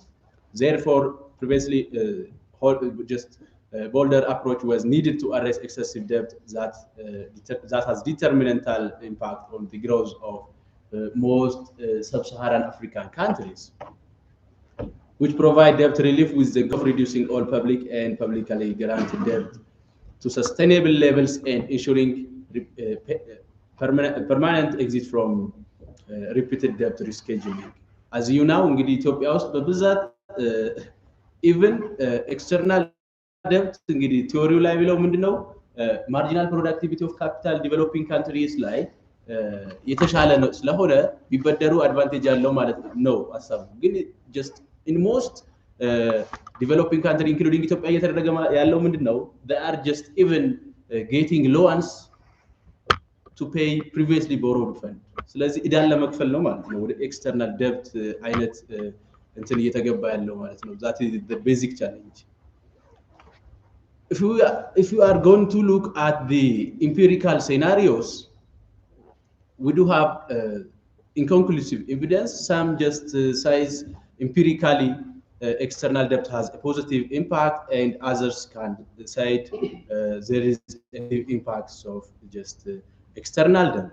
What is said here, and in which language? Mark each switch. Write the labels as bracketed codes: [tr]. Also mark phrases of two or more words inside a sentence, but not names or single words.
[en] Therefore, previously, bolder approach was needed to arrest excessive debt that has detrimental impact on the growth of most sub-Saharan African countries, which provide debt relief with the goal of reducing all public and publicly guaranteed debt to sustainable levels and ensuring permanent exit from repeated debt rescheduling. As you know, [am] እንግዲህ ኢትዮጵያ ውስጥ በብዛት [en] even external debt [am] እንግዲህ ቲዮሪው ላይ ብለው ምንድነው [en] marginal productivity of capital developing countries [am] ላይ የተሻለ ነው ስለሆነ ቢበደሩ አድቫንቴጅ አለው ማለት ነው ሐሳቡ ግን [en] just in most developing country including [am] ኢትዮጵያ እየተደረገ ያለው ምንድነው [en] they are just even getting loans to pay previously borrowed fund [am] ስለዚህ እዳን ለመክፈል ነው ማለት ነው ወደ [en] external debt [am] አይነት እንትን እየተገባ ያለው ማለት ነው [en] that is the basic challenge. If you are going to look at the empirical scenarios, we do have inconclusive evidence. Some just says empirically external debt has a positive impact, and others can say there is impacts of just external debt.